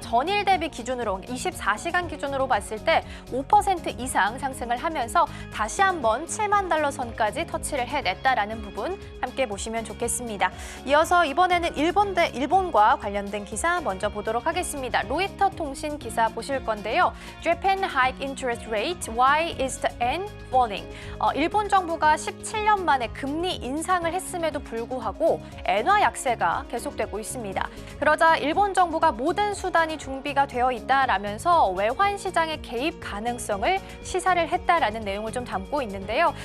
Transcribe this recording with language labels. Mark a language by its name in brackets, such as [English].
[Korean] 전일 대비 기준으로 24시간 기준으로 봤을 때 5% 이상 상승을 하면서 다시 한번 7만 달러 선까지 터치를 해냈다라는 부분 함께 보시면 좋겠습니다. 이어서 이번에는 일본과 관련된 기사 먼저 보도록 하겠습니다. 로이터 통신 기사 보실 건데요. [English] Japan hike interest rate, why is the yen falling? [Korean] 일본 정부가 17년 만에 금리 인상을 했음에도 불구하고 엔화 약세가 계속되고 있습니다. 그러자 일본 정부가 모든 수단이 준비가 되어 있다라면서 외환 시장의 개입 가능성을 시사를 했다라는 내용을 좀 담고 있는데요.